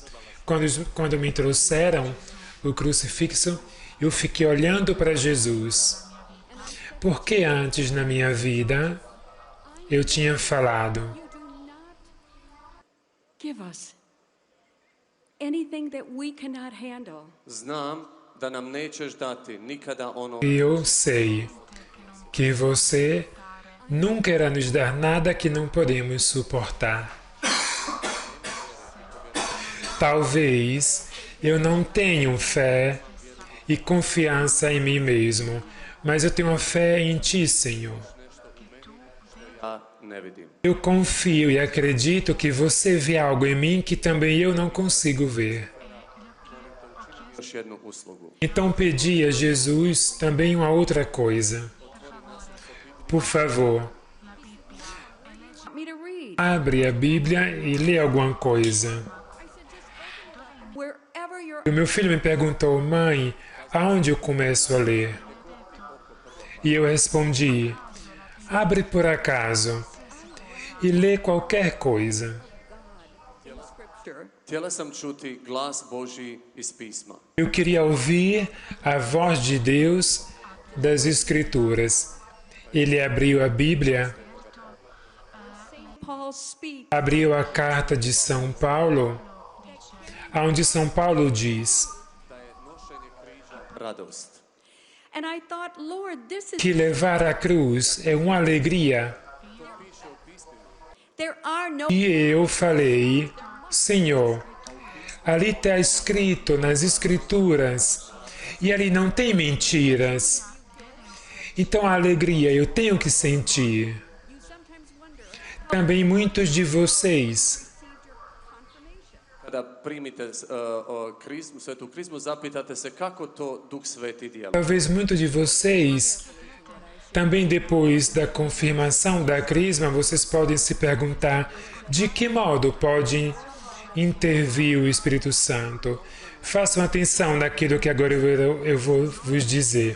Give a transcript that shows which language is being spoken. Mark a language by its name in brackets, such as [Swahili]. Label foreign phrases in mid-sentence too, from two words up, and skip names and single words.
[Portuguese] Quando me trouxeram o crucifixo, eu fiquei olhando para Jesus. Porque antes na minha vida eu tinha falado: [English] give us anything that we cannot handle. [Croatian] Znam da nam nećeš dati nikada ono [Portuguese] eu sei que você nunca irá nos dar nada que não podemos suportar. Talvez eu não tenha fé e confiança em mim mesmo, mas eu tenho fé em Ti, Senhor. [Croatian] ja ne vidim. [Portuguese] Eu confio e acredito que você vê algo em mim que também eu não consigo ver. [Croatian] Još jednu uslugu. [Portuguese] Então pedi a Jesus também uma outra coisa. Por favor, [English] Want me to read? [Portuguese] abre a Bíblia e lê alguma coisa. [English] Wherever you're [Portuguese] O meu filho me perguntou: mãe, aonde eu começo a ler? E eu respondi: abre por acaso e lê qualquer coisa. scripture, [Croatian] Htjela sam čuti glas Božji iz pisma. [Portuguese] Eu queria ouvir a voz de Deus das Escrituras. Ele abriu a Bíblia, [English] Paul speaks, [Portuguese] abriu a carta de São Paulo, onde São Paulo diz [Croatian] Da je nošenje križa radost. [English] and I thought, Lord, this is [Portuguese] que levar a cruz é uma alegria. [English] there are no [Portuguese] E eu falei: Senhor, ali está escrito nas Escrituras, e ali não tem mentiras. Então a alegria eu tenho que sentir. [English] you sometimes wonder [Portuguese] Também muitos de vocês, [Croatian] Kada primite svetu krizmu, zapitate se kako to Duh Sveti djeluje. [Portuguese] talvez muitos de vocês, também depois da confirmação da crisma, vocês podem se perguntar de que modo pode intervir o Espírito Santo. Façam atenção naquilo que agora eu vou vos dizer.